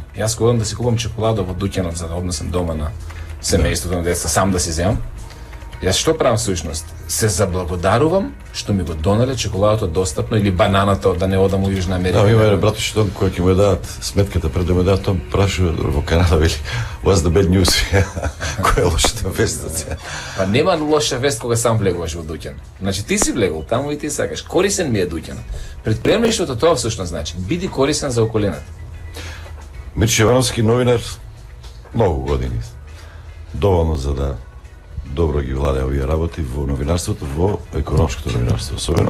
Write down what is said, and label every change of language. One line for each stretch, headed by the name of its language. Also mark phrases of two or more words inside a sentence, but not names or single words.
Macedonian: Јас кога одам да си купам чоколада во дуќанот за да однесам дома на семејството на деца, сам да си земам, јас што правам всушност? Се заблагодарувам што ми го донале чоколадото достапно или бананата да не одам во Јужна Америка. Да, има еден брат што кој ќе му дадат сметката пред да му дадат, он прашува во Канада, вели,
English: what's the bad news?
Macedonian: Која е лошата вест? Па нема лоша вест кога сам влегуваш во дуќан. Значи ти си влегол таму и ти сакаш. Корисен ми е дуќанот. Предприемништвото тоа всушност значи биди корисен за околината. Мирче Јовановски, новинар, многу години. Доволно за да добро ги владее овие работи во новинарството, во економското новинарство особено.